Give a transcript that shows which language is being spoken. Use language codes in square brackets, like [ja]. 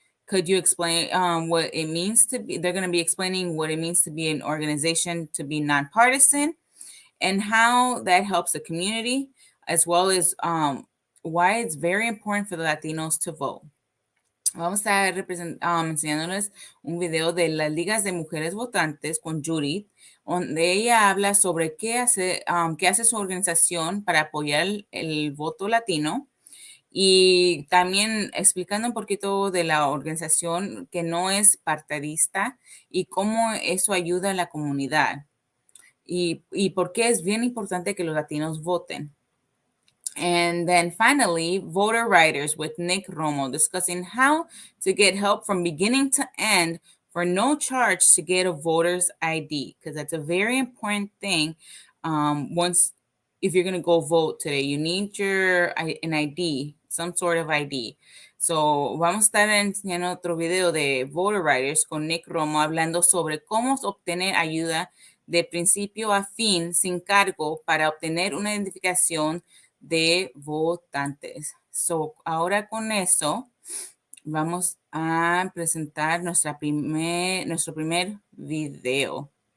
[en] Could you explain what it means to be, they're going to be explaining what it means to be an organization, to be nonpartisan, and how that helps the community, as well as why it's very important for the Latinos to vote. [es] Vamos a estar enseñándoles un video de las ligas de mujeres votantes con Judith, donde ella habla sobre qué hace su organización para apoyar el voto latino y también explicando un poquito de la organización que no es partidista y cómo eso ayuda a la comunidad y por qué es bien importante que los latinos voten. [en] And then finally, Voter Writers with Nick Romo discussing how to get help from beginning to end for no charge to get a voter's ID, because that's a very important thing. If you're going to go vote today, you need an ID, some sort of ID. [es] So, vamos a estar enseñando otro video de Voter Writers con Nick Romo hablando sobre cómo obtener ayuda de principio a fin sin cargo para obtener una identificación de votantes. So, ahora con eso vamos a presentar nuestro primer video.